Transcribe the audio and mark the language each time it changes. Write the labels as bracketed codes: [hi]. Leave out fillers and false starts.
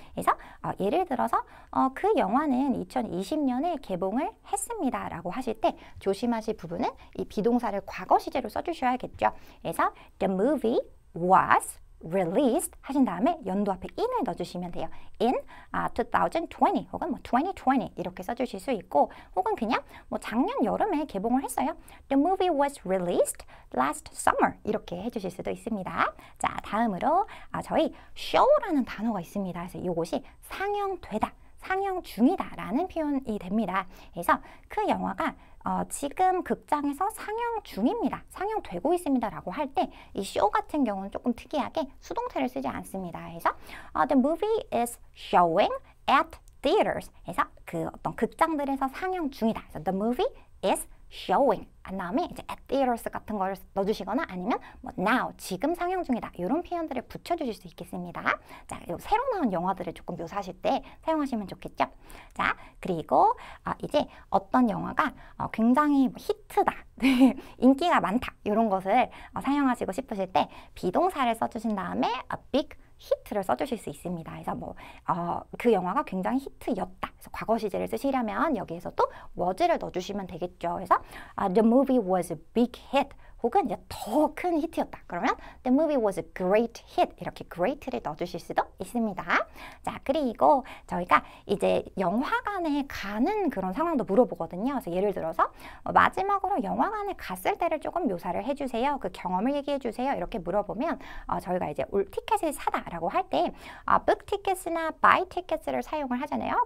[ko] 그래서 예를 들어서 그 영화는 2020년에 개봉을 했습니다라고 하실 때 조심하실 부분은 이 비동사를 과거 시제로 써주셔야겠죠. 그래서 [en] the movie was released [ko] 하신 다음에 연도 앞에 in을 넣어주시면 돼요. in 2020 혹은 뭐 2020 이렇게 써주실 수 있고 혹은 그냥 뭐 작년 여름에 개봉을 했어요. [en] The movie was released last summer [ko] 이렇게 해주실 수도 있습니다. 자, 다음으로 저희 show라는 단어가 있습니다. 그래서 이것이 상영되다, 상영 중이다 라는 표현이 됩니다. 그래서 그 영화가 지금 극장에서 상영 중입니다. 상영되고 있습니다 라고 할 때 이 쇼 같은 경우는 조금 특이하게 수동태를 쓰지 않습니다. 그래서 [en] the movie is showing at theaters. [ko] 그래서 그 어떤 극장들에서 상영 중이다. 그래서 [en] the movie is showing [ko] 한 다음에 이제 at theaters 같은 걸 넣어주시거나 아니면 뭐 now 지금 상영 중이다 이런 표현들을 붙여주실 수 있겠습니다. 자, 그리고 새로 나온 영화들을 조금 묘사하실 때 사용하시면 좋겠죠. 자, 그리고 이제 어떤 영화가 굉장히 뭐 히트다 인기가 많다 이런 것을 사용하시고 싶으실 때 비동사를 써주신 다음에 a big 히트를 써주실 수 있습니다. 그래서 뭐 그 영화가 굉장히 히트였다. 그래서 과거 시제를 쓰시려면 여기에서 또 was를 넣어주시면 되겠죠. 그래서 [en] the movie was a big hit. [ko] 혹은 이제 더 큰 히트였다. 그러면 [en] the movie was a great hit. [ko] 이렇게 great를 넣어주실 수도 있습니다. 자, 그리고 저희가 이제 영화관에 가는 그런 상황도 물어보거든요. 그래서 예를 들어서 마지막으로 영화관에 갔을 때를 조금 묘사를 해주세요. 그 경험을 얘기해주세요. 이렇게 물어보면 저희가 이제 티켓을 사다라고 할 때 book tickets나 buy tickets를 사용을 하잖아요.